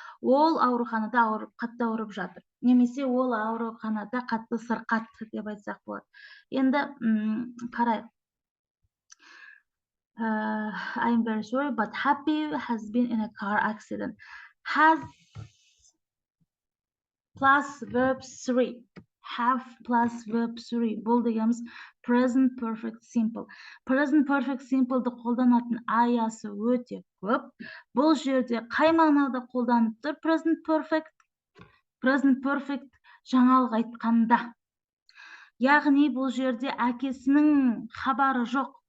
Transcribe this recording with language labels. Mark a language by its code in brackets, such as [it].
[kk] Ол ауруханада қатты ауырып жатыр. Немесе ол ауруханада қатты сырқат деп айтсақ болады. Енді қарайық. [en] I'm very sorry, but Happy has been in a car accident. Has plus verb 3. [kk] Have plus verb 3. Бұл дегеніміз present perfect simple. Present perfect simple'ды қолданатын аясы өте көп. Бұл жерде қай мағынада қолданып тұр? Present perfect жаңалық айтқанда. Яғни бұл жерде әкесінің хабары жоқ.